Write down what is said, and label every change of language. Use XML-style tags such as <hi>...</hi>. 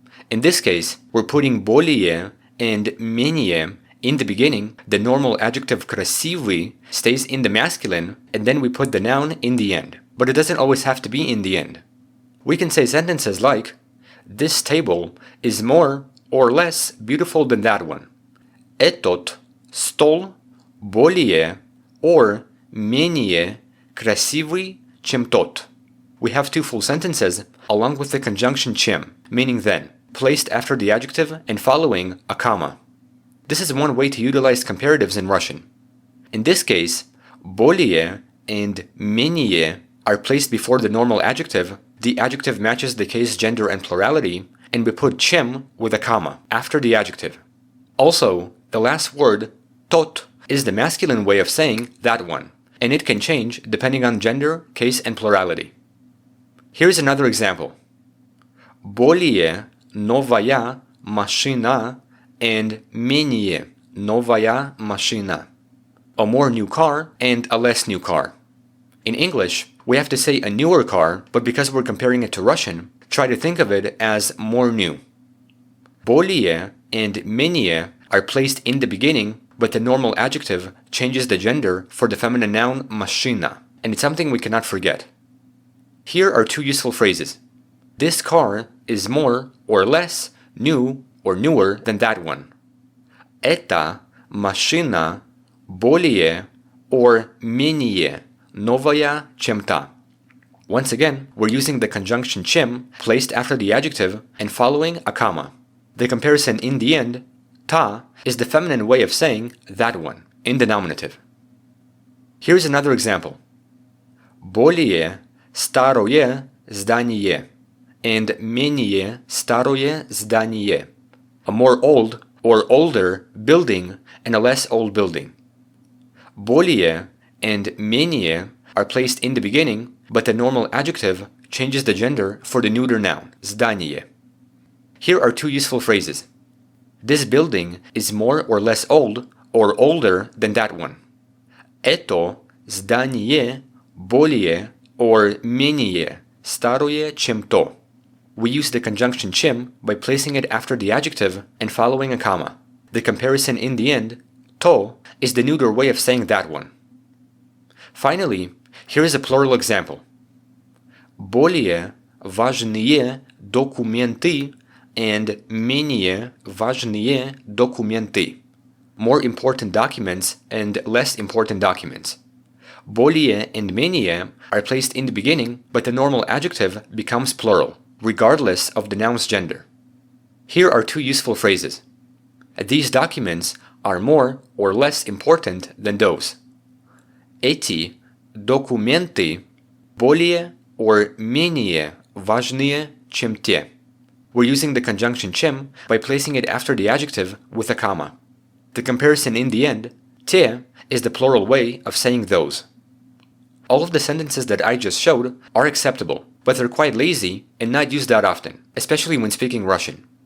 <en>In this case, we're putting более and менее in the beginning. The normal adjective красивый stays in the masculine, and then we put the noun in the end. But it doesn't always have to be in the end. We can say sentences like, this table is more or less beautiful than that one.</en> <ru>Этот стол более or менее красивый, чем тот.</ru> <en>We have two full sentences along with the conjunction чем, meaning then, placed after the adjective and following a comma. This is one way to utilize comparatives in Russian. In this case, более and менее are placed before the normal adjective. The adjective matches the case, gender, and plurality, and we put чем with a comma after the adjective. Also, the last word, tot, is the masculine way of saying that one, and it can change depending on gender, case, and plurality. Here's another example.</en> <ru>Более новая машина and менее новая машина.</ru> <en>A more new car and a less new car. In English, we have to say a newer car, but because we're comparing it to Russian, try to think of it as more new. Более and менее are placed in the beginning, but the normal adjective changes the gender for the feminine noun машина, and it's something we cannot forget. Here are two useful phrases. This car is more or less new or newer than that one.</en> <ru>Эта машина более or менее новая, чем та.</ru> <en>Once again, we're using the conjunction чем placed after the adjective and following a comma. The comparison in the end, ta, is the feminine way of saying that one, in the nominative. Here's another example.</en> <ru>Более старое здание and менее старое здание.</ru> <en>A more old or older building and a less old building. Более and менее are placed in the beginning, but the normal adjective changes the gender for the neuter noun, здание. Here are two useful phrases. This building is more or less old or older than that one.</en> <ru>Это здание более or менее старое, чем то.</ru> <en>We use the conjunction чем by placing it after the adjective and following a comma. The comparison in the end, to, is the neuter way of saying that one. Finally, here is a plural example.</en> <ru>Более важные документы and менее важные документы.</ru> <en>More important documents and less important documents. Более and менее are placed in the beginning, but the normal adjective becomes plural, regardless of the noun's gender. Here are two useful phrases. These documents are more or less important than those.</en> <ru>Эти документы более or менее важные, чем те.</ru> <en>We're using the conjunction чем by placing it after the adjective with a comma. The comparison in the end, те, is the plural way of saying those. All of the sentences that I just showed are acceptable, but they're quite lazy and not used that often, especially when speaking Russian.</en>